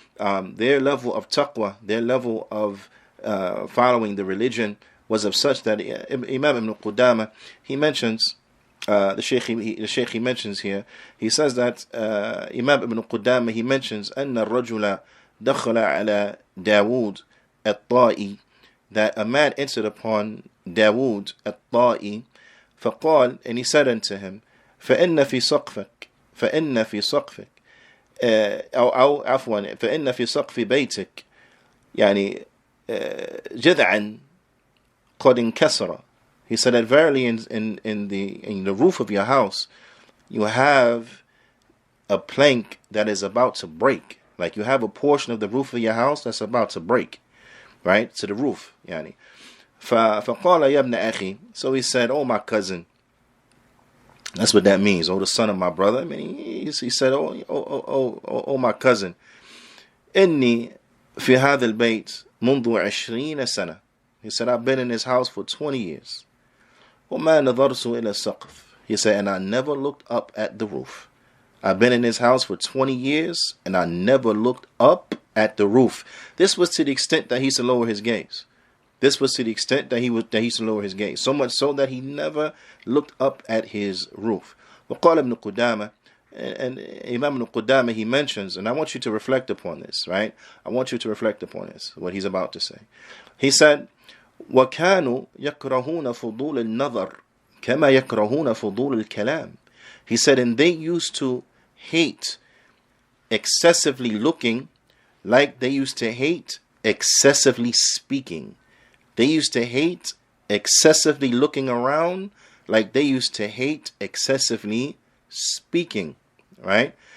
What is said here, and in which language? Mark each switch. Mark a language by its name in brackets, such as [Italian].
[English] Their level of taqwa, their level of following the religion was of such that Imam Ibn Qudama, he mentions, the Shaykh he mentions here, he says that Imam Ibn Qudama, he mentions [Arabic] أن الرجل دخل على داود الطائي, [English] that a man entered upon Dawood الطائي, [Arabic] فقال, [English] and he said unto him, [Arabic] فإن في سقفك, فإن في سقفك أو عفوا فإن في سقف بيتك يعني جذعا قد انكسر. [English] He said that verily in the roof of your house you have a plank that is about to break. Like you have a portion of the roof of your house that's about to break, right, to the roof. [Arabic] يعني فقال يا ابن أخي. [English] So he said, oh my cousin. That's what that means. Oh, the son of my brother. I mean, he said, oh my cousin. [Arabic] إني في هذا البيت منذ 20 سنة. [English] He said, I've been in this house for 20 years. [Arabic] وما نظرت إلى السقف. [English] He said, and I never looked up at the roof. I've been in this house for 20 years and I never looked up at the roof. This was to the extent that he used to lower his gaze. This was to the extent that he used to lower his gaze. So much so that he never looked up at his roof. [Arabic] وقال ابن قدامة, [English] and Imam ibn Qudamah, he mentions, and I want you to reflect upon this, right? I want you to reflect upon this, what he's about to say. He said, [Arabic] وَكَانُوا يَكْرَهُونَ فُضُولَ النَّظَرِ كَمَا يَكْرَهُونَ فُضُولَ الْكَلَامِ. [English] He said, and they used to hate excessively looking like they used to hate excessively speaking. They used to hate excessively looking around like they used to hate excessively speaking, right?